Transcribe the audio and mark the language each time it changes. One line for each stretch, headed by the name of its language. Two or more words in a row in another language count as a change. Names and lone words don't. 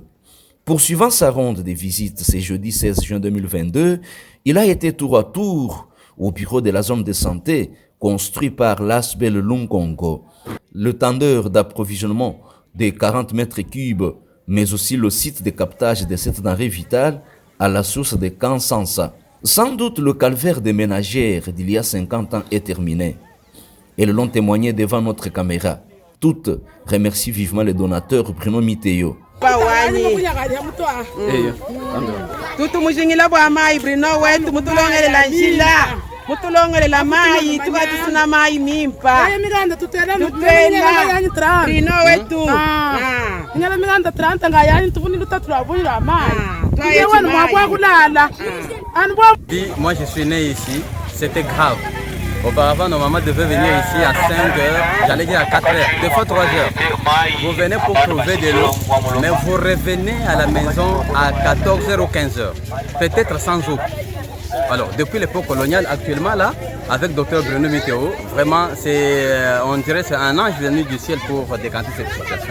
French: Poursuivant sa ronde de visites ce jeudi 16 juin 2022, il a été tour à tour au bureau de la zone de santé construit par l'ASBEL Lunkonko, le tendeur d'approvisionnement de 40 mètres cubes, mais aussi le site de captage de cette denrée vitale à la source de Kansansa. Sans doute le calvaire des ménagères d'il y a 50 ans est terminé. Elles l'ont témoigné devant notre caméra. Toutes remercient vivement le donateur Bruno Miteo.
Luba-Lulua: Tutu mujingila bwa mai Bruno wetu mutulongele la njila mutulongele la mai tukatusuna mai mimpa tutela Bruno wetu ngala miranda 30 ngayani tuvuni lutatula bunira mai yewana mwabwa kulala anbo.
French: Moi je suis né ici, c'était grave. Auparavant, nos mamans devaient venir ici à 5 heures, j'allais dire à 4 heures, des fois 3 heures. Vous venez pour trouver de l'eau, mais vous revenez à la maison à 14 heures ou 15 heures, peut-être sans eau. Alors, depuis l'époque coloniale, actuellement là, avec Dr Bruno Miteo, vraiment, on dirait que c'est un ange venu du ciel pour décanter cette situation.